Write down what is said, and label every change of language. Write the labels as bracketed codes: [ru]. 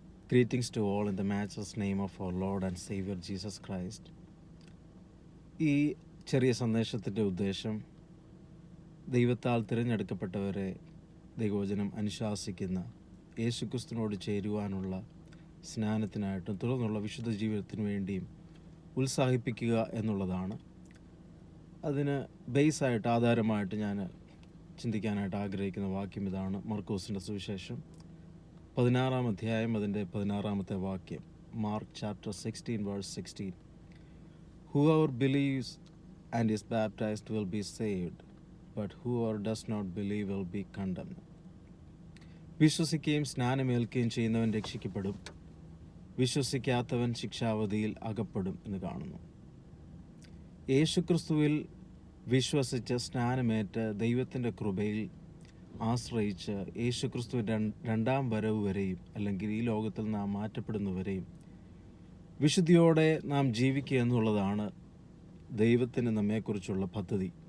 [en] Greetings to all in the matchless name of our Lord and Savior Jesus Christ. [ml] ഈ ചെറിയ സന്ദേശത്തിൻ്റെ ഉദ്ദേശം ദൈവത്താൽ തിരഞ്ഞെടുക്കപ്പെട്ടവരെ ദൈവവചനം അനുശാസിക്കുന്ന യേശുക്രിസ്തുവിനോട് ചേരുവാനുള്ള സ്നാനത്തിനായിട്ടും തുടർന്നുള്ള വിശുദ്ധ ജീവിതത്തിനു വേണ്ടിയും ഉത്സാഹിപ്പിക്കുക എന്നുള്ളതാണ്. അതിന് ബേസായിട്ട് ആധാരമായിട്ട് ഞാൻ ചിന്തിക്കാനായിട്ട് ആഗ്രഹിക്കുന്ന വാക്യം ഇതാണ്. മർക്കോസിൻ്റെ സുവിശേഷം 16 അധ്യായം അതിൻ്റെ 16 വാക്യം. Mark chapter 16 verse 16. [en] Whoever believes and is baptized will be saved, but whoever does not believe will be condemned. [ml] വിശ്വസിക്കുകയും സ്നാനമേൽക്കുകയും ചെയ്യുന്നവൻ രക്ഷിക്കപ്പെടും, വിശ്വസിക്കാത്തവൻ ശിക്ഷാവധിയിൽ അകപ്പെടും എന്ന് കാണുന്നു. യേശുക്രിസ്തുവിൽ വിശ്വസിച്ച് സ്നാനമേറ്റ് ദൈവത്തിൻ്റെ കൃപയിൽ ആശ്രയിച്ച് യേശുക്രിസ്തുവിൻ്റെ രണ്ടാം വരവ് വരെയും അല്ലെങ്കിൽ ഈ ലോകത്തിൽ നാം മാറ്റപ്പെടുന്നവരെയും വിശുദ്ധിയോടെ നാം ജീവിക്കുക എന്നുള്ളതാണ് ദൈവത്തിന് നമ്മെക്കുറിച്ചുള്ള പദ്ധതി.